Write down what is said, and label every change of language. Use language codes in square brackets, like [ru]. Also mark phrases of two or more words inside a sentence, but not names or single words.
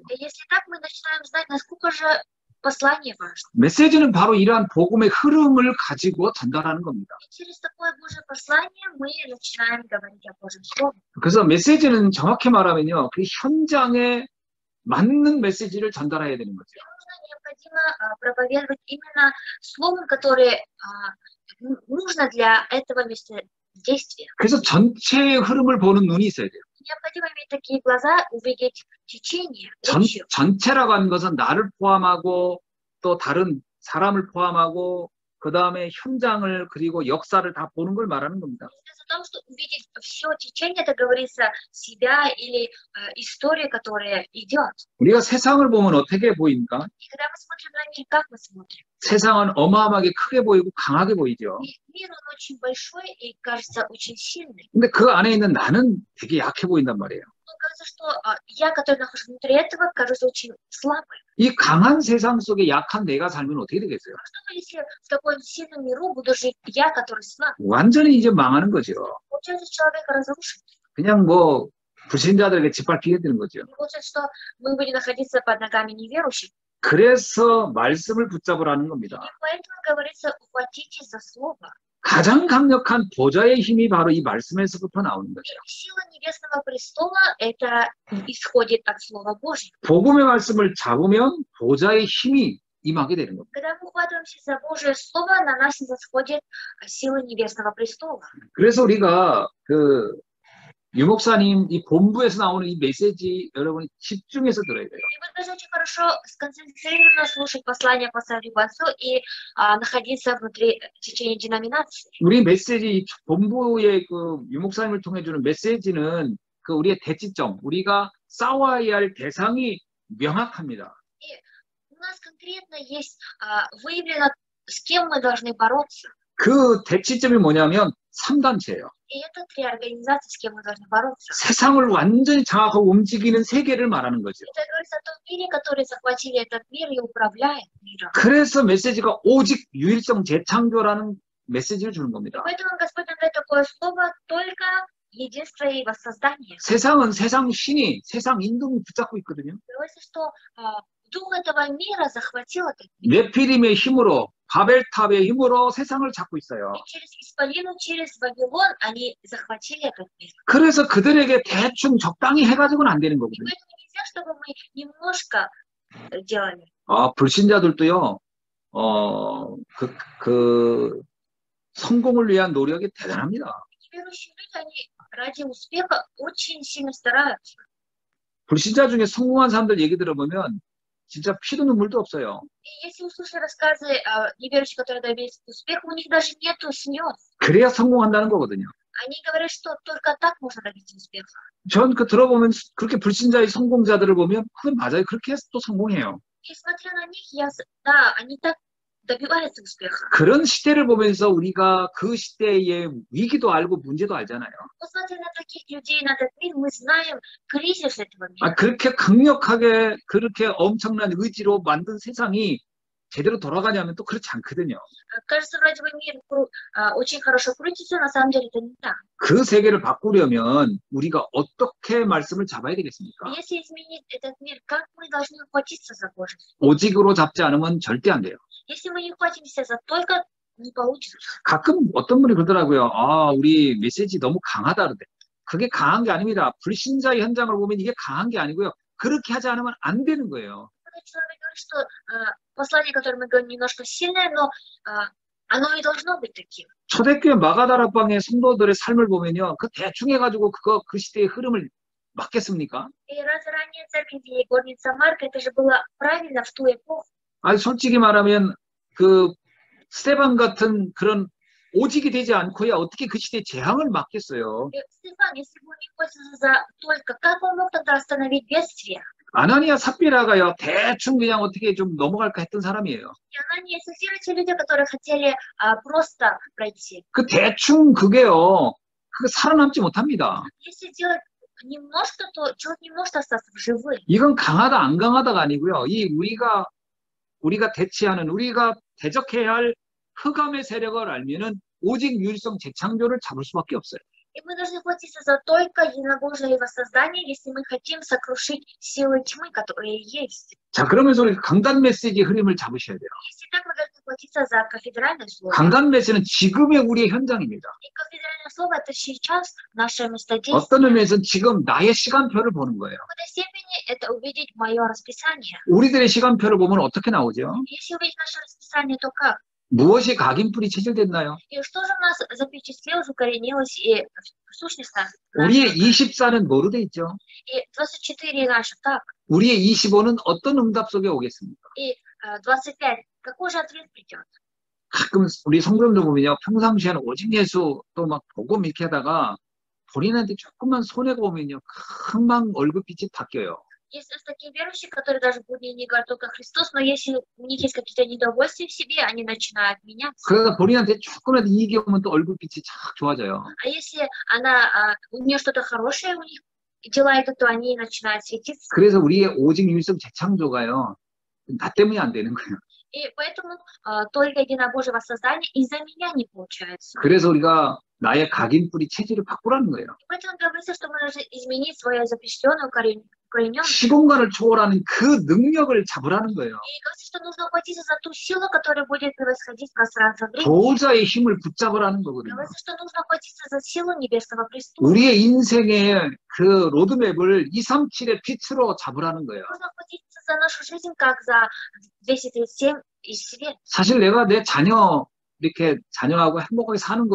[ru] Если так, мы начинаем знать, насколько же послание важно. [ko] 메시지는 바로 이러한 복음의 흐름을 가지고 전달하는 겁니다. [ru] И через такое Божье послание мы начинаем говорить о Божьем Слове. [ko] 그래서 메시지는 정확히 말하면요, 그 현장에 맞는 메시지를 전달해야 되는 거죠. [ru] Необходимо проповедовать именно словом, которое нужно для этого действия. [ko] 그래서 전체의 흐름을 보는 눈이 있어야 돼요. [ru] Необходимо иметь такие глаза, увидеть течение. [ko] 전체라고 하는 것은 나를 포함하고 또 다른 사람을 포함하고 그 다음에 현장을 그리고 역사를 다 보는 걸 말하는 겁니다. [ru] О том, что увидеть все течение, это говорится себя или историю, которая идет. [ko] 우리가 세상을 보면 어떻게 보입니까? [ru] И когда мы смотрим на мир, как мы смотрим? [ko] 세상은 어마어마하게 크게 보이고 강하게 보이죠. [ru] Мир, он очень большой и кажется очень сильный. [ko] 근데 그 안에 있는 나는 되게 약해 보인단 말이에요. [ru] Но кажется, что я, который нахожусь внутри этого, кажется очень слабой. [ko] 이 강한 세상 속에 약한 내가 살면 어떻게 되겠어요? [ru] Что если в таком сильном миру буду жить я, который слаб? [ko] 완전히 이제 망하는 거죠. [ru] Получается, человек разрушен. [ko] 그냥 뭐 불신자들에게 짓밟히게 되는 거죠. [ru] Получается, что мы будем находиться под ногами неверующих. [ko] 그래서 말씀을 붙잡으라는 겁니다. [ru] И поэтому говорится, ухватитесь за слово. [ko] 가장 강력한 보좌의 힘이 바로 이 말씀에서부터 나오는 거죠. [ru] Сила небесного престола это исходит от Слова Божьего. [ko] 복음의 말씀을 잡으면 보좌의 힘이 임하게 되는 겁니다. [ru] Когда мы ухватываемся за Божье Слово, на нас исходит сила небесного престола. [ko] 그래서 우리가 유목사님 이 본부에서 나오는 이 메시지 여러분이 집중해서 들어야 돼요. [ru] И вы должны очень хорошо сконцентрированно слушать послание пастора Рибасу и находиться внутри течения деноминации. [ko] 우리 메시지 본부의 그 유목사님을 통해 주는 메시지는 그 우리의 대치점, 우리가 싸워야 할 대상이 명확합니다. [ru] У нас конкретно есть выявлено, с кем мы должны бороться. [ko] 그 대치점이 뭐냐면 3단체예요. [ru] И это 3 организации, с кем мы должны бороться. [ko] 세상을 완전히 장악하고 움직이는 세계를 말하는 거죠. [ru] Это говорится о том мире, который захватили этот мир и управляет миром. [ko] 그래서 메시지가 오직 유일성 재창조라는 메시지를 주는 겁니다. [ru] Поэтому Господь нам дает такое слово только единство и воссоздание. [ko] 세상은 세상 신이 세상 인동이 붙잡고 있거든요. [ru] Говорится, что дух этого мира захватил этот мир. [ko] 네피림의 힘으로 바벨탑의 힘으로 세상을 잡고 있어요. [ru] И через Исполину, через Вавилон они захватили этот мир. [ko] 그래서 그들에게 대충 적당히 해가지고는 안 되는 거거든요. [ru] Поэтому нельзя, чтобы мы немножко делали. [ko] 불신자들도요, 성공을 위한 노력이 대단합니다. [ru] Верующие люди, они ради успеха очень сильно стараются. [ko] 불신자 중에 성공한 사람들 얘기 들어보면 진짜 피도 눈물도 없어요. [ru] И если вы слушали рассказы неверующих, которые добились успеха, у них даже нету слез. [ko] 그래야 성공한다는 거거든요. [ru] Они говорят, что только так можно добиться успеха. [ko] 전 그 들어보면 그렇게 불신자의 성공자들을 보면 그건 맞아요. 그렇게 해서 또 성공해요. [ru] И смотря на них, да, они так добиваются успеха. [ko] 그런 시대를 보면서 우리가 그 시대의 위기도 알고 문제도 알잖아요. [ru] Посмотря на таких людей, на этот мир, мы знаем кризис этого мира. [ko] 그렇게 강력하게 그렇게 엄청난 의지로 만든 세상이 제대로 돌아가냐면 또 그렇지 않거든요. [ru] Кажется, вроде бы мир очень хорошо крутится, на самом деле это не так. [ko] 그 세계를 바꾸려면 우리가 어떻게 말씀을 잡아야 되겠습니까? [ru] Если изменить этот мир, как мы должны ухватиться за Божий? [ko] 오직으로 잡지 않으면 절대 안 돼요. [ru] Если мы не ухватимся за только, не получится. [ko] 가끔 어떤 분이 그러더라고요. 우리 메시지 너무 강하다 그러대. 그게 강한 게 아닙니다. 불신자의 현장을 보면 이게 강한 게 아니고요. 그렇게 하지 않으면 안 되는 거예요. [ru] Человек говорит, что послание, которое мы говорим, немножко сильное, но оно и должно быть таким. [ko] 초대교회 마가다락방의 성도들의 삶을 보면요, 그 대충 해가지고 그 시대의 흐름을 막겠습니까? [ru] И разве ранее церковь и горница Марка, это же было правильно в ту эпоху? [ko] 솔직히 말하면 그 스테반 같은 그런 오직이 되지 않고야 어떻게 그 시대의 재앙을 막겠어요? [ru] Стефан, если бы он не пользовался за только, как он мог тогда остановить бедствие? [ko] 아나니아 삽비라가요 대충 그냥 어떻게 좀 넘어갈까 했던 사람이에요. [ru] И Анания, и Сафира, те люди, которые хотели просто пройти. [ko] 그 대충 그게요, 그거 살아남지 못합니다. [ru] Если делать немножко, то человек не может остаться в живых. [ko] 이건 강하다 안 강하다가 아니고요. 우리가 대치하는 우리가 대적해야 할 흑암의 세력을 알면은 오직 유일성 재창조를 잡을 수밖에 없어요. [ru] И мы должны хватиться за только единобожие воссоздание, если мы хотим сокрушить силы тьмы, которые есть. [ko] 자, 그러면서 우리 강단 메시지의 흐름을 잡으셔야 돼요. [ru] Если так, мы должны хватиться за кафедральное слово. [ko] 강단 메시지는 지금의 우리의 현장입니다. [ru] И кафедральное слово это сейчас наше местодействие. [ko] 어떤 의미에서는 지금 나의 시간표를 보는 거예요. [ru] В какой-то степени это увидеть мое расписание. [ko] 우리들의 시간표를 보면 어떻게 나오죠? [ru] Если увидеть наше расписание, то как? [ko] 무엇이 각인뿔이 체질됐나요? [ru] И что же у нас запечатлелось, укоренилось и сущностно? [ko] 우리의 24는 뭐로 돼 있죠? [ru] И 24 наше как? [ko] 우리의 25는 어떤 응답 속에 오겠습니까? [ru] И 25. Какой же ответ придет? [ko] 가끔 우리 성도님들 보면요, 평상시에는 오직 예수 또 막 복음 이렇게 하다가 본인한테 조금만 손해가 오면요, 금방 얼굴빛이 바뀌어요. [ru] Есть такие верующие, которые даже будни не говорят только Христос, но если у них есть какие-то недовольствия в себе, они начинают меняться. [ko] 그러다 본인한테 조금이라도 이익이 오면 또 얼굴빛이 착 좋아져요. [ru] А если у нее что-то хорошее, у них дела идут, то они начинают светиться. [ko] 그래서 우리의 오직 유일성 재창조가요, 나 때문이 안 되는 거예요. [ru] И поэтому только единобожие воссоздание из-за меня не получается. [ko] 그래서 우리가 나의 각인뿔이 체질을 바꾸라는 거예요. [ru] Поэтому говорится, что мы должны изменить свою запрещенную укорененную. [ko] 시공간을 초월하는 그 능력을 잡으라는 거예요. [ru] И говорится, что нужно ухватиться за ту силу, которая будет превосходить пространство времени. [ko] 보호자의 힘을 붙잡으라는 거거든요. [ru] Говорится, что нужно ухватиться за силу небесного престола. [ko] 우리의 인생의 그 로드맵을 237의 빛으로 잡으라는 거예요. [ru] Нужно ухватиться за нашу жизнь, как за 237 и свет. [ko] 사실 내가 내 자녀 이렇게 자녀하고 행복하게 사는 것도 좋은 일이죠.